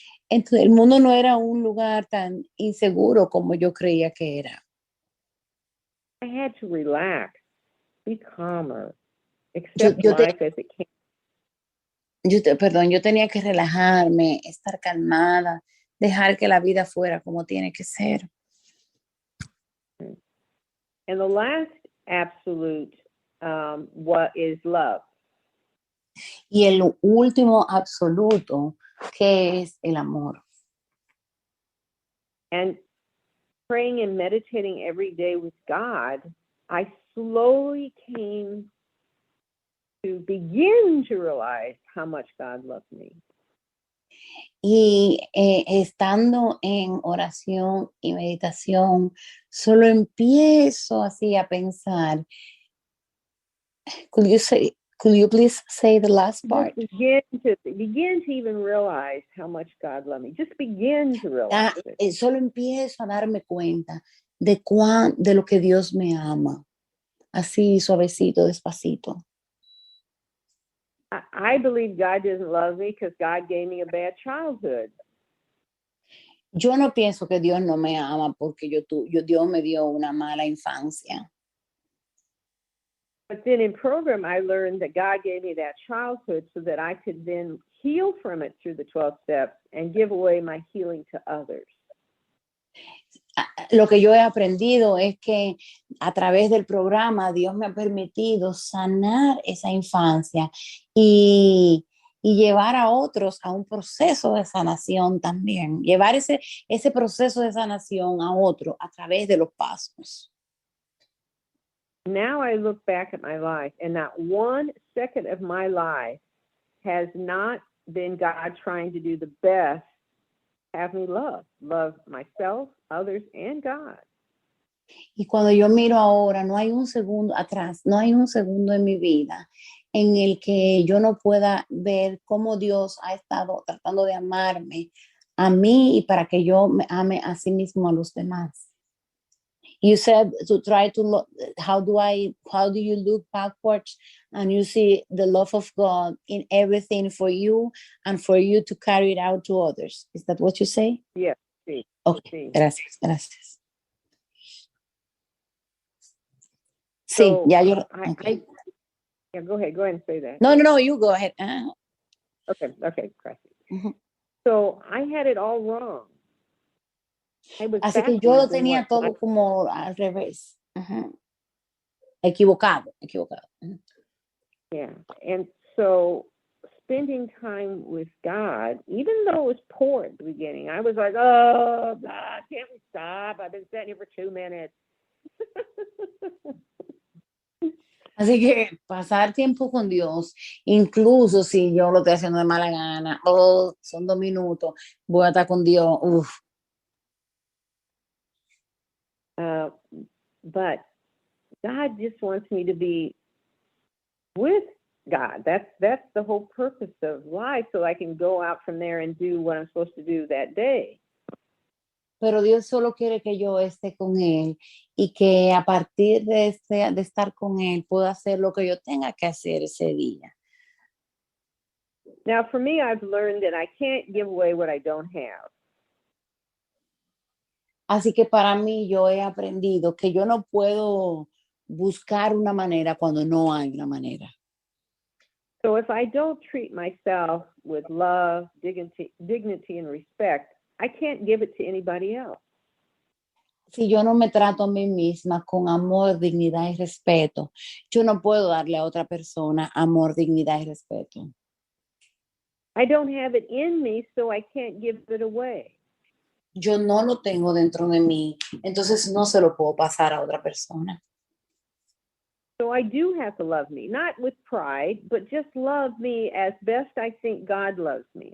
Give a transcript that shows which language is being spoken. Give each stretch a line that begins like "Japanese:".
Spanish: Entonces, el mundo no era un lugar tan inseguro como yo creía que era.
English: I had to relax, be calmer, accept life as it came.
Spanish: Yo tenía que relajarme, estar calmada, dejar que la vida fuera como tiene que ser.
English: And the last absolute what is love.
Spanish: Y el último absoluto, que es el amor.
English: And praying and meditating every day with God, I slowly came to begin to realize how much God loved me.
Spanish: Y estando en oración y meditación, solo empiezo así a pensar.
English: Could you please say the last part? Begin to even realize how much God loved me. Just begin to realize it.
Spanish: Solo empiezo a darme cuenta de lo que Dios me ama. Así suavecito, despacito.
English: I believe God doesn't love me because God gave me a bad childhood.
Spanish: Yo no pienso que Dios no me ama porque Dios me dio una mala infancia.
English: But then in program, I learned that God gave me that childhood so that I could then heal from it through the 12 steps and give away my healing to others.
Spanish: Lo que yo he aprendido es que a través del programa Dios me ha permitido sanar esa infancia y llevar a otros a un proceso de sanación también, llevar ese proceso de sanación a otro a través de los pasos.
English: Now I look back at my life, and not 1 second of my life has not been God trying to do the best, have me love myself, others, and God.
Spanish: Y cuando yo miro ahora, no hay un segundo atrás, no hay un segundo en mi vida en el que yo no pueda ver cómo Dios ha estado tratando de amarme a mí y para que yo me ame a sí mismo a los demás.
English: You said to try to look, how do you look backwards and you see the love of God in everything for you and for you to carry it out to others? Is that what you say? Yes.
Spanish: Sí.
English: Okay,
Spanish: Sí. gracias.
English: So,
Spanish: sí, ya yo.
English: Okay. Yeah, go ahead and say that. No, you go ahead. Okay,
Spanish: gracias. Uh-huh.
English: So I had it all wrong.
Spanish: Así que yo lo tenía todo como al revés. Uh-huh. Equivocado. Uh-huh.
English: Yeah, and so spending time with God, even though it was poor at the beginning. I was like, oh, God, can't we stop? I've been sitting here for 2 minutes.
Spanish: Así que pasar tiempo con Dios, incluso si yo lo estoy haciendo de mala gana, o son 2 minutos, voy a estar con Dios. Uf.
English: But God just wants me to be with God. That's the whole purpose of life, so I can go out from there and do what I'm supposed to do that day.
Spanish: Pero Dios solo quiere que yo esté con Él y que a partir de estar con Él pueda hacer lo que yo tenga que hacer ese día.
English: Now, for me, I've learned that I can't give away what I don't have.
Spanish: Así que para mí yo he aprendido que yo no puedo buscar una manera cuando no hay una manera.
English: So if I don't treat myself with love, dignity, and respect, I can't give it to anybody else.
Spanish: Si yo no me trato a mí misma con amor, dignidad y respeto, yo no puedo darle a otra persona amor, dignidad y respeto.
English: I don't have it in me, so I can't give it away.
Spanish: Yo no lo tengo dentro de mí, entonces no se lo puedo pasar a otra persona.
English: So I do have to love me, not with pride, but just love me as best I think God loves me.